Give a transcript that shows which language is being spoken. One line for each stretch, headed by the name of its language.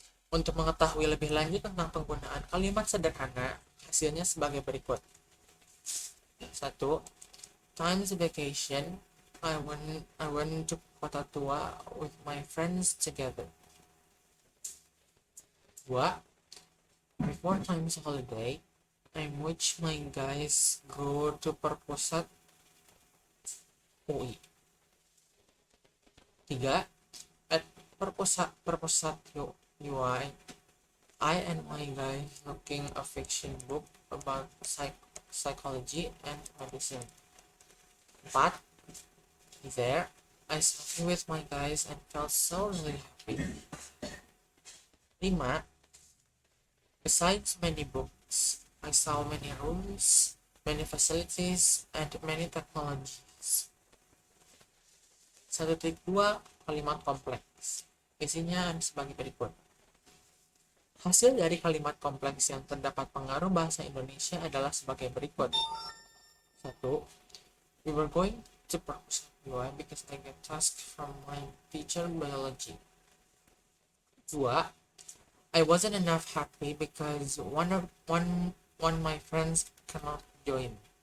Indonesian: Untuk mengetahui lebih lanjut tentang penggunaan kalimat sederhana, hasilnya sebagai berikut.
English: 1. Times vacation. I went to Kota Tua with my friends together. 2. Before times holiday, I watch my guys go to Perpusat UI. 3. At Perpusat UI, I and my guys looking a fiction book about psychology and medicine. 4. There, I sat with my guys and felt so really happy. 5. Besides many books, I saw many rooms, many facilities, and many technologies.
Indonesian: 1.2 kalimat kompleks. Isinya sebagai berikut. Hasil dari kalimat kompleks yang terdapat pengaruh bahasa Indonesia adalah sebagai berikut. 1.
English: We were going to Perpusat UI because I get task from my teacher biology. 2. I wasn't enough happy because one my friends cannot join.